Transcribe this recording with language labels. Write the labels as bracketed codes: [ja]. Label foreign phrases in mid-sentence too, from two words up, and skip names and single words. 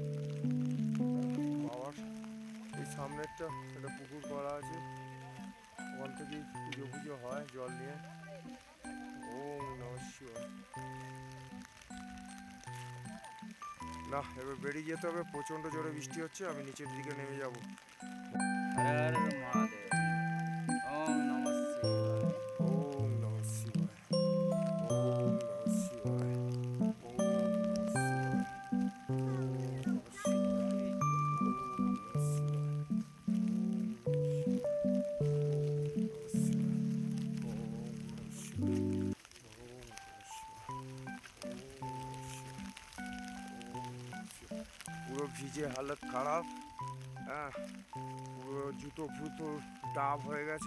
[bn] বাবার এই সামনেরটা একটা পুকুর করা আছে, ওখান থেকেই পুজো পুজো হয় জল নিয়ে। [sa] ওম নমঃ শিবায়। [bn] না, এবার বেরিয়ে যেতে হবে, প্রচণ্ড জোরে বৃষ্টি হচ্ছে, আমি নিচের দিকে নেমে যাব। [sa] हर हर महादेव। ओम नमः शिवाय। ওম নমঃ শিবায়। ওম নমঃ শিবায়। ওম নমঃ শিবায়। ওম নমঃ শিবায়। ওম নমঃ শিবায়। [bn] পুরো ভিজে হালত খারাপ। হ্যাঁ, পুরো জুতো ফুতো ডাব হয়ে গেছে।